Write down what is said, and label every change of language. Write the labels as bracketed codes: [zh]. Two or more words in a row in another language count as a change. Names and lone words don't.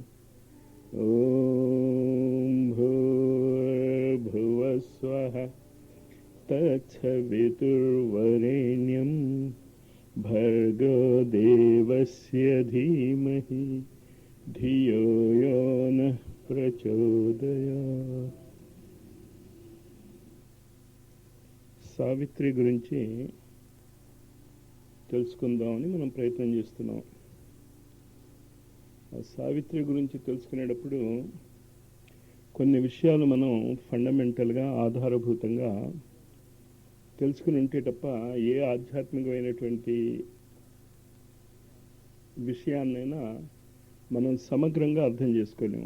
[sa] ॐ भूर्भुवः स्वः तत्सवितुर्वरेण्यं भर्गो देवस्य धीमहि धियो यो नः प्रचोदयात्। [te] సావిత్రి గురించి తెలుసుకుందామని మనం ప్రయత్నం చేస్తున్నాం. ఆ సావిత్రి గురించి తెలుసుకునేటప్పుడు కొన్ని విషయాలు మనం ఫండమెంటల్గా ఆధారభూతంగా తెలుసుకుని ఉంటే తప్ప ఏ ఆధ్యాత్మికమైనటువంటి విషయాన్నైనా మనం సమగ్రంగా అర్థం చేసుకోలేము.